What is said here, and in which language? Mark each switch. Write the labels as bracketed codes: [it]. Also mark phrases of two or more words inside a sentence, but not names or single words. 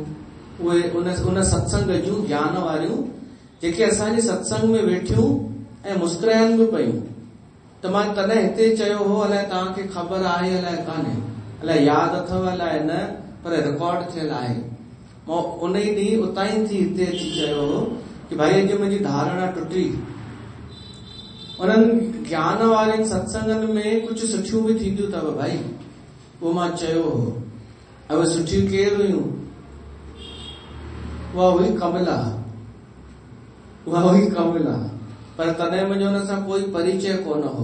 [sd] उहे उन सत्संग जूं ज्ञान वारियूं जेके असांजे सत्संग में वेठियूं ऐं मुस्कुराइनि बि पयूं, त मां तॾहिं हिते चयो हो, अलाए तव्हांखे ख़बर आहे अलाए कान्हे, अलाए यादि अथव अलाए न, पर रिकॉर्ड थियल आहे। मां उन ई ॾींहुं उतां ई थी हिते अची चयो हो कि भाई अॼु मुंहिंजी धारणा टुटी। उन्हनि ज्ञान वारनि सत्संगनि में कुछ सुठियूं बि थींदियूं अथव भाई, उहो मां चयो हो। अब सुठियूं केर हुयूं? उहा हुई कमला, उहा हुई कमला, पर तॾहिं मुंहिंजो हुन सां कोई परिचय कोन हो।